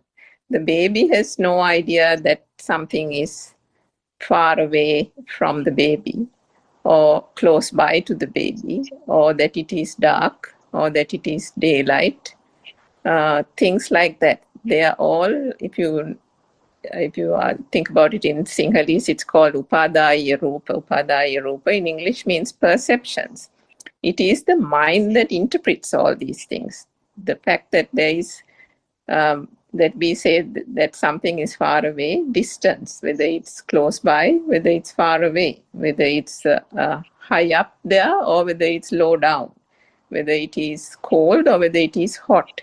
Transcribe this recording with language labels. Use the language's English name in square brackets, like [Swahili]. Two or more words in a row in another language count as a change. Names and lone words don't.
[English] The baby has no idea that something is far away from the baby or close by to the baby, or that it is dark or that it is daylight. Things like that. They are all, if you think about it in Sinhalese, it's called [Sinhala] upadaya rupa. Upadaya rupa [English] in English means perceptions. It is the mind that interprets all these things. The fact that there is, that we say that something is far away, distance, whether it's close by, whether it's far away, whether it's high up there or whether it's low down, whether it is cold or whether it is hot.